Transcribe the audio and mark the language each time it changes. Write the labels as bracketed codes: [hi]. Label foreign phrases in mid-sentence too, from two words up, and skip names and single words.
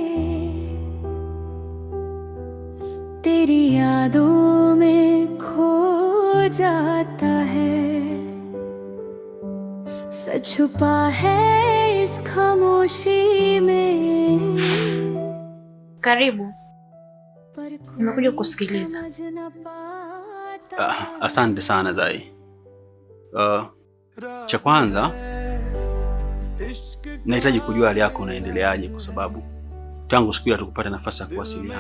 [hi] तेरी यादों में खो जाता है, सच छुपा है इस खामोशी में. [sw] Karibu. Nimekuja kusikiliza. Asante sana Zai. Cha kwanza nahitaji kujua hali yako unaendeleaje, kwa sababu tangu siku ile tukupata nafasi ya kuwasiliana.